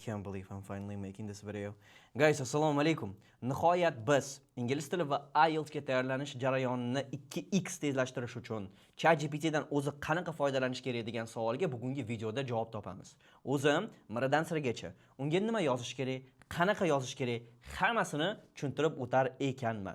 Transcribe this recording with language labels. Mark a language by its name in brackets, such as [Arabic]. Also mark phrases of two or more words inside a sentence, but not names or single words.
[English] can't believe I'm finally making this video. Guys, [Uzbek] assalomu alaykum. Nihoyat biz ingliz tili va IELTS ga tayyorlanish jarayonini 2x tezlashtirish uchun ChatGPT dan o'zi qanaqa foydalanish kerak degan savolga bugungi videoda javob topamiz. O'zim miridan sirgacha unga nima yozish kerak, qanaqa yozish kerak, hammasini tushuntirib o'tar ekanman.